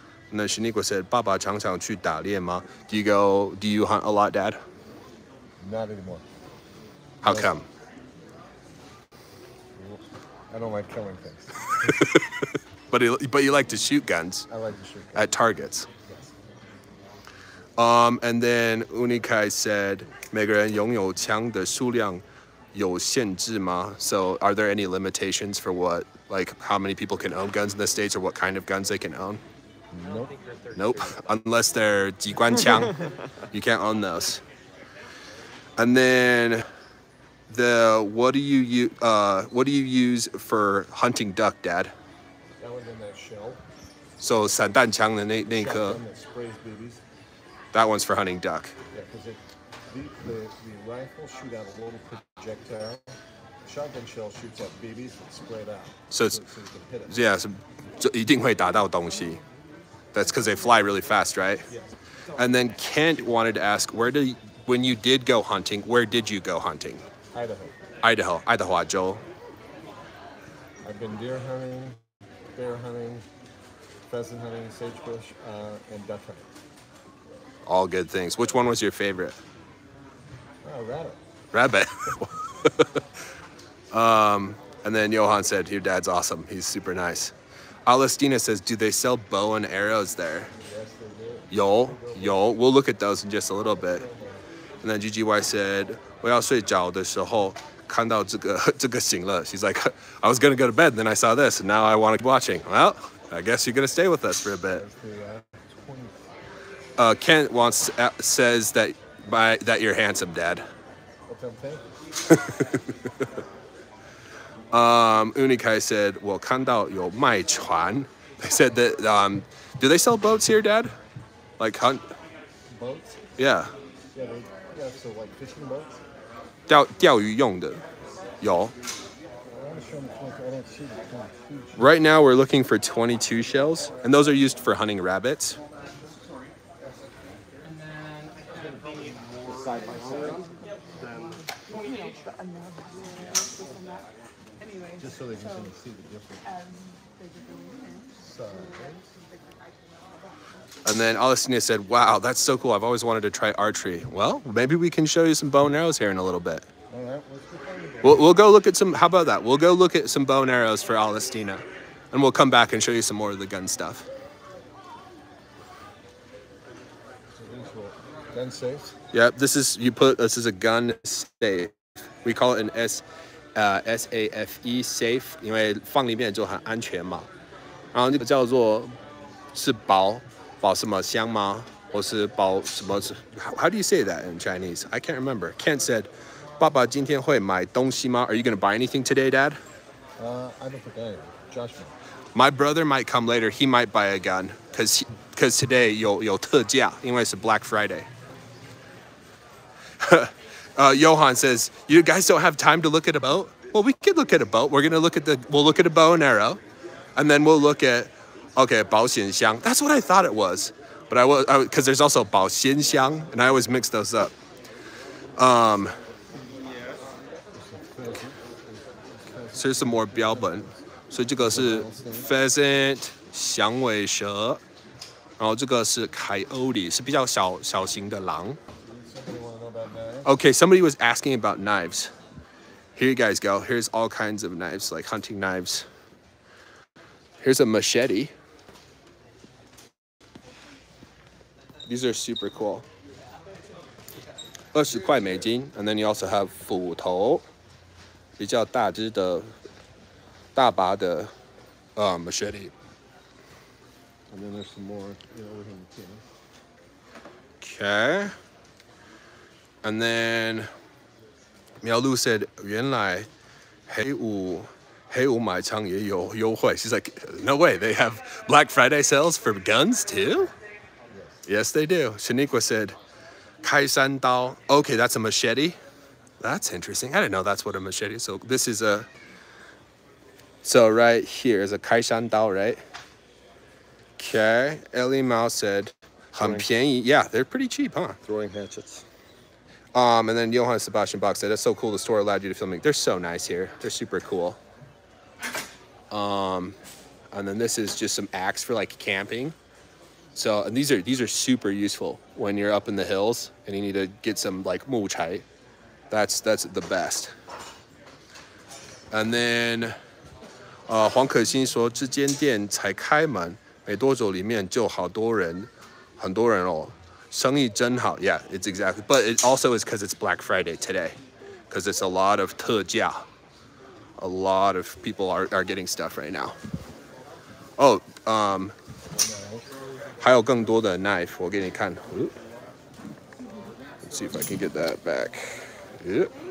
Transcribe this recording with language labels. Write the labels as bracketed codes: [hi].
[en] And then Shaniqua said, [zh] 爸爸常常去打猎吗? [en] Do you hunt a lot, Dad? Not anymore. How come? I don't like killing things. But you like to shoot guns I like to shoot. at targets. Yes. And then Unikai said, [zh] 每个人拥有枪的数量有限制吗? [en] So are there any limitations for like how many people can own guns in the States or what kind of guns they can own? Nope. Nope. Unless they're 机关枪, you can't own those. And then what do you use for hunting duck, Dad? That one's in that shell. So [zh] 散弹枪的那颗, [en] Shotgun that sprays BBs. that one's for hunting duck. Yeah, because the rifle shoot out a little projectile. Shotgun shell shoots out BBs that spray it out. So you can hit it. Yeah, so [zh] 就一定会打到东西. [en] That's because they fly really fast, right? Yes. And then Kent wanted to ask, when you did go hunting, where did you go hunting? Idaho. Idaho, Joel. I've been deer hunting, bear hunting, pheasant hunting, sagebrush, and duck hunting. All good things. Which one was your favorite? Oh, rabbit. Rabbit. And then Johan said, your dad's awesome. He's super nice. Alestina says, do they sell bow and arrows there? Yes, they do. Yo. We'll look at those in just a little bit. And then GGY said, [zh] 我要睡觉的时候看到这个醒了. [en] She's like, I was going to go to bed, and then I saw this, and now I want to keep watching. Well, I guess you're going to stay with us for a bit. Kent says that you're handsome, Dad. What's up, Ted? Unikai said, [zh] 我看到有卖船. [en] They said that, do they sell boats here, Dad? Like hunt? Boats? Yeah. Yeah, so like fishing boats? [zh] 钓鱼用的. [en] Y'all. I want to show them 22. I don't see the 22. Right now we're looking for 22 shells, and those are used for hunting rabbits. Side by side. Just so they can see the difference. And then Alestina said, wow, that's so cool. I've always wanted to try archery. Well, maybe we can show you some bow and arrows here in a little bit. All right, let's go find it. We'll go look at some, how about that? We'll go look at some bow and arrows for Alestina, and we'll come back and show you some more of the gun stuff. Gun safe. Yep, this is a gun safe. We call it an SAFE safe, [zh] 因为放里面就很安全嘛。然后这个叫做是保什么箱吗？或是保什么？ [en] How do you say that in Chinese? I can't remember. Kent said, [zh] 爸爸今天会买东西吗? [en] Are you going to buy anything today, Dad? I don't think I am. Josh might. My brother might come later. He might buy a gun because today [zh] 有特价，因为是 [en] Black Friday. Johan says, you guys don't have time to look at a boat? Well, we could look at a boat. We'll look at a bow and arrow, and then we'll look at, okay, 保险箱. That's what I thought it was. But because there's also 保鲜箱, and I always mix those up. So here's some more 标本. So [zh] 这个是 pheasant, 响尾蛇, [en] 然后这个是 [zh] coyote, 是比较小型的狼. [en] Somebody want to know about knives? Okay, somebody was asking about knives. Here you guys go. Here's all kinds of knives, like hunting knives. Here's a machete. These are super cool. [zh] 20块美金, [en] and then you also have [zh] 斧头, 比较大只的大把的 machete. [en] And then there's some more over here in the tin. Okay. And then Miao Lu said, [zh] 原来黑五买枪也有优惠. [en] She's like, no way, they have Black Friday sales for guns too? Yes, they do. Shaniqua said, 开山刀. Okay, that's a machete. That's interesting. I didn't know that's what a machete is. So this is a So right here is a 开山刀, right? Okay. Ellie Mao said, [zh] 很便宜. [en] Yeah, they're pretty cheap, huh? Throwing hatchets. And then Johann Sebastian Bach said, that's so cool. The store allowed you to film it. They're so nice here. They're super cool. And then this is just some axe for like camping. So, and these are super useful when you're up in the hills and you need to get some like 木柴. That's the best. And then [zh] 黄可欣说这间店才开门没多久里面就好多人很多人哦生意真好 [en] Yeah, it's exactly. But it also is because it's Black Friday today. Because it's a lot of 特价. A lot of people are getting stuff right now. Oh, [zh] 还有更多的 [en] knife [zh] 我给你看 [en] Let's see if I can get that back. Yep.